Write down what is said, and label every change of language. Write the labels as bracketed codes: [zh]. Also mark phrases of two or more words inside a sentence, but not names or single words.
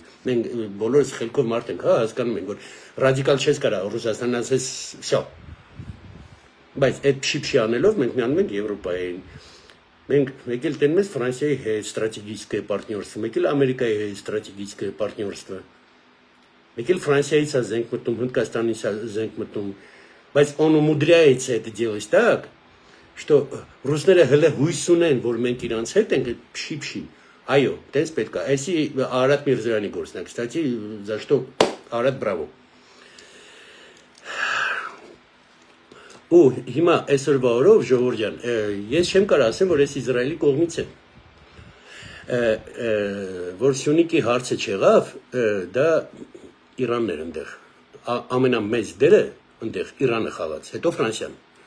[hy] մենք բոլորս խելքով մարդ ենք, հա, հասկանում ենք, որ ռադիկալ չես կարա, Ռուսաստանն ասես, всё։ Բայց այդ փշի-փշի անելով մենք միանում ենք Եվրոպային։ Մենք եկել տենում ենք Ֆրանսիայի հետ [ru] стратегическое партнерство, [hy] եկել Ամերիկայի հետ [ru] стратегическое партнерство։ [hy] Եկել Ֆրանսիայից է զենք մտնում, Հնդկաստանից է զենք մտնում, բայց [ru] он умудряется это делать так, что [hy] ռուսները հələ հույս ունեն, որ մենք իրանց հետ ենք փշի-փշի։ Այո, տես պետք է։ Այսի Արադ Միրզոյանի գործն է, [ru] кстати, за что Արադ բրավո։ [hy] Ու հիմա այսօրվա օրով ժողովուրդ ջան, ես չեմ կարող ասեմ, որ ես Իսրայելի կողմից եմ։ Որ Սյունիքի հարցը չեղավ, դա Իրանն էր այնտեղ։ Ամենամեծ դերը այնտեղ Իրանը խաղաց, հետո Ֆրանսիան։